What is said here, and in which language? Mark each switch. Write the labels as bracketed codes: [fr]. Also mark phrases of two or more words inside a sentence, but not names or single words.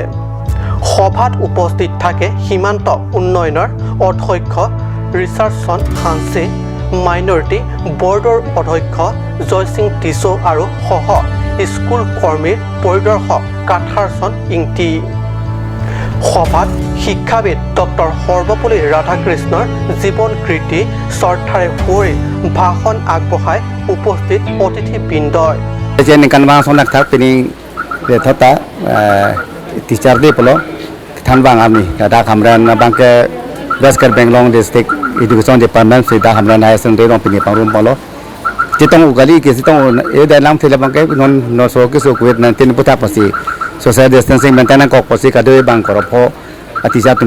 [as] সভাত উপস্থিত থাকে সীমান্ত উন্নয়নৰ অধ্যক্ষ ৰিচাৰ্ডছন হানছে, মাইনৰিটি বৰ্ডৰ অধ্যক্ষ জয় সিং টিছো আৰু সহ স্কুল কৰ্মীৰ পৰিদৰ্শক কাথাৰচন ইংটি। সভাত শিক্ষাবিদ ডক্টৰ সৰ্বপল্লী ৰাধাকৃষ্ণৰ জীৱন কীৰ্তি শ্ৰদ্ধাৰে সুঁৱৰি ভাষণ আগবঢ়াই উপস্থিত অতিথিবৃন্দই [mjw] teacher di polo thanbang amni da khamran bangke west benglong [en] district education department [mjw] se da khamran [en] high secondary [mjw] rong pini pangrum polo chitong ugali ke chitong e da lam thile bangke non no so ke so covid-19 puta pasi [en] social distancing maintain [mjw] kok pasi ka doi bang koro pho teacher tum